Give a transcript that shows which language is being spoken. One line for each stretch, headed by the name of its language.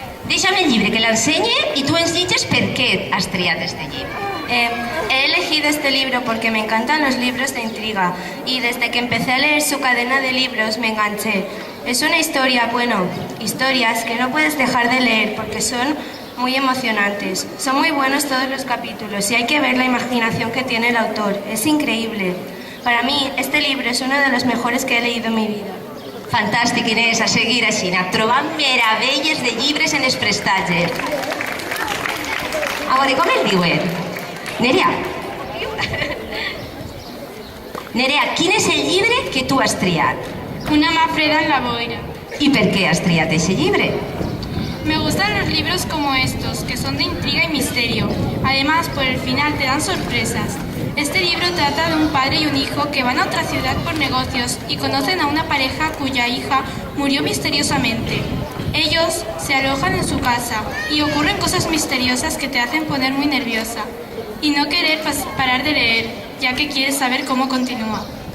Catalan: Deixa'm el llibre que l'ensenye y tú ens dices per qué has triat este llibre.
Spanish: He elegido este libro porque me encantan los libros de intriga y desde que empecé a leer su cadena de libros me enganché. Es una historia, historias que no puedes dejar de leer porque son muy emocionantes. Son muy buenos todos los capítulos y hay que ver la imaginación que tiene el autor. Es increíble. Para mí, este libro es uno de los mejores que he leído en mi vida.
Catalan: Fantàstic, Inés, a seguir així, trobant meravelles de llibres en els prestatges. A veure, com el diuen? Nerea. Nerea, quin és el llibre que tu has triat? Una mà freda en la boira. I per què has triat aquest llibre?
Spanish: Me gustan los libros como estos, que son de intriga y misterio. Además, por el final te dan sorpresas. Este libro trata de un padre y un hijo que van a otra ciudad por negocios y conocen a una pareja cuya hija murió misteriosamente. Ellos se alojan en su casa y ocurren cosas misteriosas que te hacen poner muy nerviosa y no querer parar de leer, ya que quieres saber cómo continúa.